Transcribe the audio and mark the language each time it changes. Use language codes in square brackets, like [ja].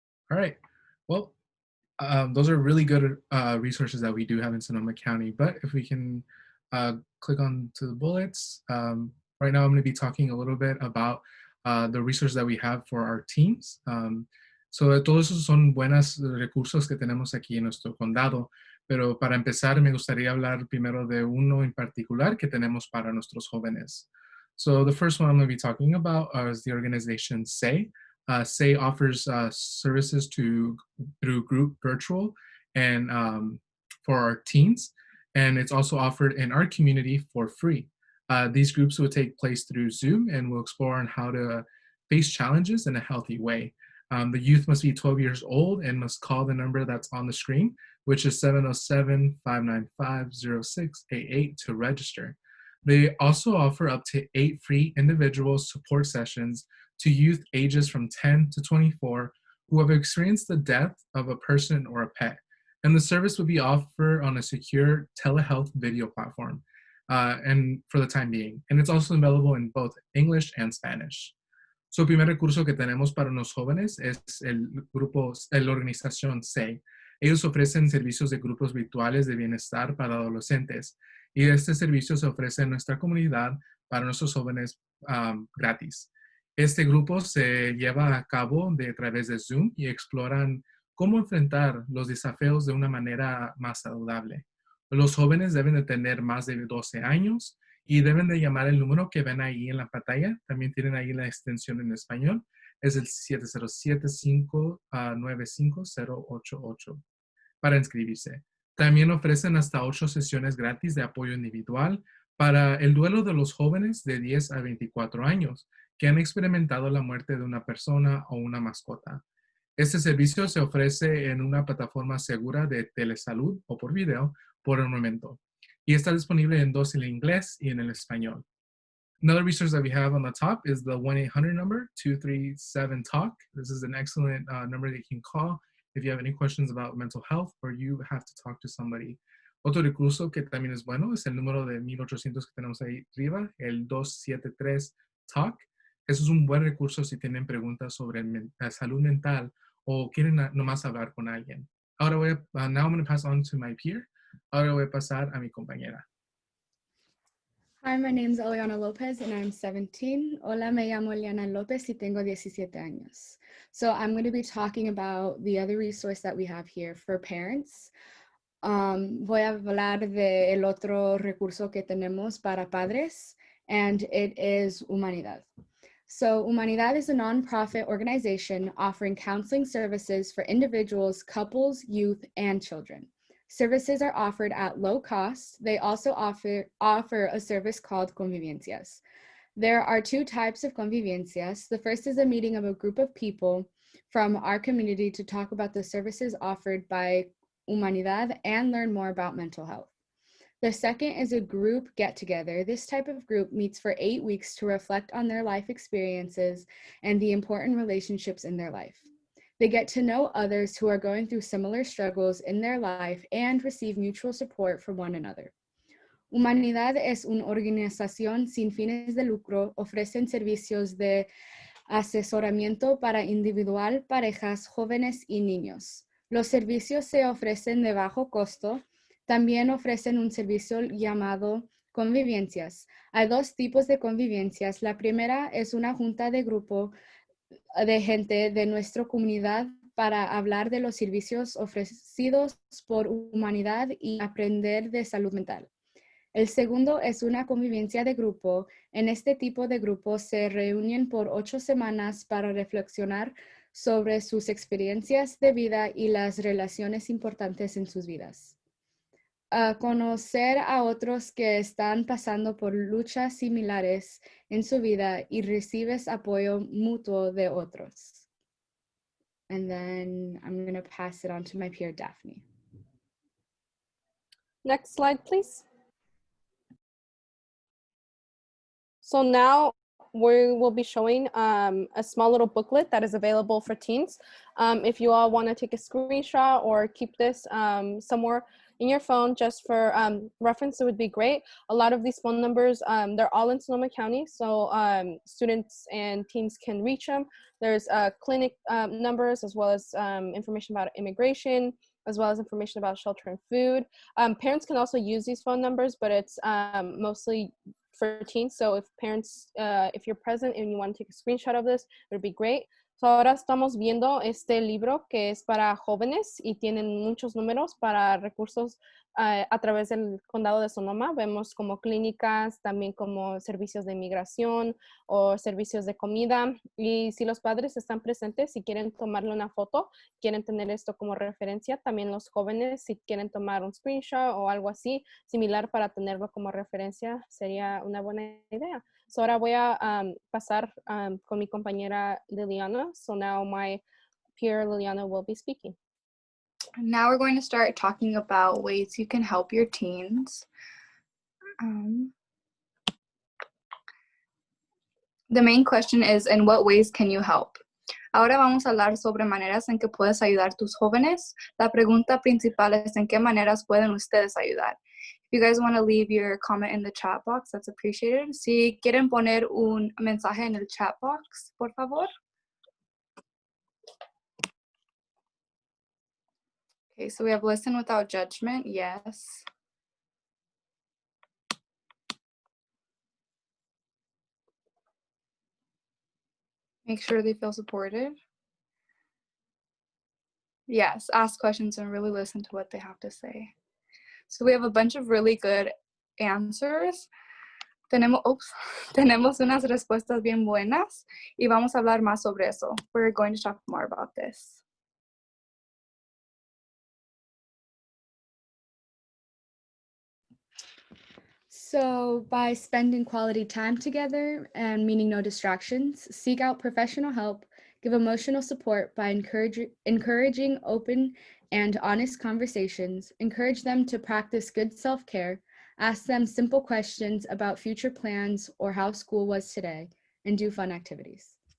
[en] All right, well, those are really good resources that we do have in Sonoma County. But if we can click on to the bullets, right now I'm going to be talking a little bit about the resources that we have for our teams. [es] So todos esos son buenos recursos que tenemos aquí en nuestro condado. Pero para empezar, me gustaría hablar primero de uno en particular que tenemos para nuestros jóvenes. [en] So the first one I'm going to be talking about is the organization SAY. SAY offers services through group virtual and for our teens, and it's also offered in our community for free. These groups will take place through Zoom and will explore on how to face challenges in a healthy way. The youth must be 12 years old and must call the number that's on the screen, which is 707-595-0688 to register. They also offer up to 8 free individual support sessions to youth ages from 10 to 24 who have experienced the death of a person or a pet. And the service will be offered on a secure telehealth video platform and for the time being. And it's also available in both English and Spanish. [es] So, el primer recurso que tenemos para los jóvenes es la organización SAY. Ellos ofrecen servicios de grupos virtuales de bienestar para adolescentes. Y este servicio se ofrece en nuestra comunidad para nuestros jóvenes gratis. Este grupo se lleva a cabo a través de Zoom y exploran cómo enfrentar los desafíos de una manera más saludable. Los jóvenes deben de tener más de 12 años y deben de llamar el número que ven ahí en la pantalla. También tienen ahí la extensión en español. Es el 707-595-088 para inscribirse. También ofrecen hasta 8 sesiones gratis de apoyo individual para el duelo de los jóvenes de 10 a 24 años que han experimentado la muerte de una persona o una mascota. Este servicio se ofrece en una plataforma segura de telesalud o por video por el momento y está disponible en dos, en el inglés y en el español. [en] Another resource that we have on the top is the 1-800 number, 237-TALK. This is an excellent number that you can call if you have any questions about mental health or you have to talk to somebody. [es] Otro recurso que también es bueno es el número de 1800 que tenemos ahí arriba, el 273-TALK. Eso es un buen recurso si tienen preguntas sobre salud mental o quieren nomás hablar con alguien. Ahora [en] now I'm going to pass on to my peer. [es] Ahora voy a pasar a mi compañera. [en] Hi, my name is Eliana Lopez and I'm 17. [es] Hola, me llamo Eliana Lopez y tengo 17 años. [en] So I'm going to be talking about the other resource that we have here for parents. [es] Voy a hablar del otro recurso que tenemos para padres, [en] and it is Humanidad. So Humanidad is a nonprofit organization offering counseling services for individuals, couples, youth, and children. Services are offered at low cost. They also offer a service called convivencias. There are 2 types of convivencias. The first is a meeting of a group of people from our community to talk about the services offered by Humanidad and learn more about mental health. The second is a group get-together. This type of group meets for 8 weeks to reflect on their life experiences and the important relationships in their life. They get to know others who are going through similar struggles in their life and receive mutual support from one another. [es] Humanidad es una organización sin fines de lucro. Ofrecen servicios de asesoramiento para individual, parejas, jóvenes y niños. Los servicios se ofrecen de bajo costo. También ofrecen un servicio llamado convivencias. Hay 2 tipos de convivencias. La primera es una junta de grupo de gente de nuestra comunidad para hablar de los servicios ofrecidos por Humanidad y aprender de salud mental. El segundo es una convivencia de grupo. En este tipo de grupos se reúnen por 8 semanas para reflexionar sobre sus experiencias de vida y las relaciones importantes en sus vidas. Conocer a otros que están pasando por luchas similares en su vida y recibes apoyo mutuo de otros. [en] And then I'm going to pass it on to my peer, Daphne. Next slide, please. So now we will be showing a small little booklet that is available for teens. If you all want to take a screenshot or keep this somewhere in your phone just for reference, it would be great. A lot of these phone numbers, they're all in Sonoma County, so students and teens can reach them. There's clinic numbers as well as information about immigration, as well as information about shelter and food. Parents can also use these phone numbers, but it's mostly for teens. So if parents, if you're present and you want to take a screenshot of this, it would be great. [es] So ahora estamos viendo este libro que es para jóvenes y tienen muchos números para recursos a través del condado de Sonoma. Vemos como clínicas, también como servicios de inmigración o servicios de comida. Y si los padres están presentes, si quieren tomarle una foto, quieren tener esto como referencia, también los jóvenes, si quieren tomar un screenshot o algo así similar para tenerlo como referencia, sería una buena idea. So ahora voy a pasar con mi compañera Liliana. [en] So now my peer Liliana will be speaking. Now we're going to start talking about ways you can help your teens. The main question is, in what ways can you help? [es] Ahora vamos a hablar sobre maneras en que puedes ayudar a tus jóvenes. La pregunta principal es, ¿en qué maneras pueden ustedes ayudar? [en] If you guys want to leave your comment in the chat box, that's appreciated. [es] Si quieren poner un mensaje en el chat box, por favor. [en] Okay, so we have listen without judgment, yes. Make sure they feel supported. Yes, ask questions and really listen to what they have to say. So we have a bunch of really good answers. [es] tenemos unas respuestas bien buenas y vamos a hablar más sobre eso. [en] We're going to talk more about this. So by spending quality time together and meaning no distractions, seek out professional help, give emotional support by encouraging open and honest conversations, encourage them to practice good self-care, ask them simple questions about future plans or how school was today, and do fun activities.